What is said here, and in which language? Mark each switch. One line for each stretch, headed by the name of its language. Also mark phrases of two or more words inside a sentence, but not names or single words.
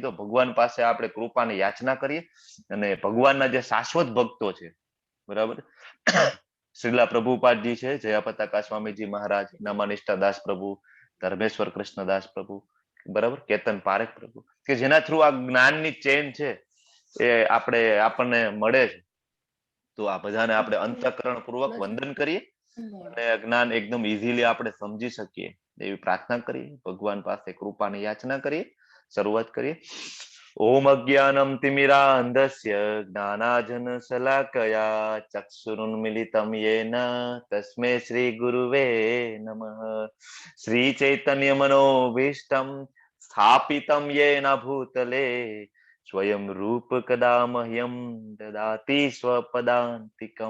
Gujarati: તો ભગવાન પાસે આપણે કૃપાની યાચના કરીએ અને ભગવાનના જે શાશ્વત ભક્તો છે, બરાબર, શ્રીલા પ્રભુપાદજી છે, જયાપતાકા સ્વામીજી મહારાજ, નમાનિષ્ઠા દાસ પ્રભુ, ધર્મેશ્વર કૃષ્ણદાસ પ્રભુ, બરાબર, કેતન પારેખ પ્રભુ, કે જેના થ્રુ આ જ્ઞાનની ચેન છે એ આપણને મળે છે। તો આ બધાને આપણે અંતઃકરણ પૂર્વક વંદન કરીએ અને જ્ઞાન એકદમ ઇઝીલી આપણે સમજી શકીએ એવી પ્રાર્થના કરીએ, ભગવાન પાસે કૃપાની યાચના કરીએ, શરૂઆત કરીએ।
Sanskrit: ओम अज्ञानं तिमिरान्धस्य ज्ञानाञ्जनशलाकया चक्षुरुन्मीलितं येन तस्मै श्रीगुरुवे नमः। श्रीचैतन्यमनोभीष्टं स्थापितं येन भूतले स्वयं रूप कदा मह्यं ददाति स्वपदान्तिकं।